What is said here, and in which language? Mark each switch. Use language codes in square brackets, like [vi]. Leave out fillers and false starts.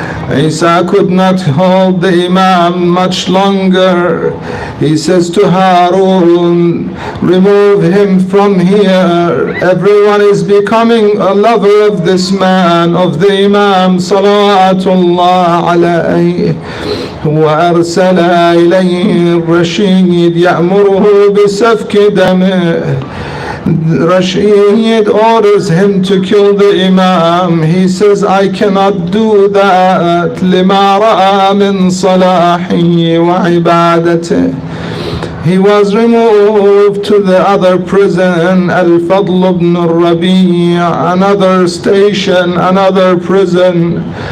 [en] Isa could not hold the Imam much longer. He says to Harun, remove him from here. Everyone is becoming a lover of this man, of the Imam salawatullah alayhi. [ar] وأرسل إليه الرشيد يأمره بسفك دمه. [en] Rashid orders him to kill the Imam. He says, I cannot do that. [ar] لما رأى من صلاحه وعبادته. [en] He was removed to the other prison, Al-Fadl ibn al-Rabi', another station, another prison.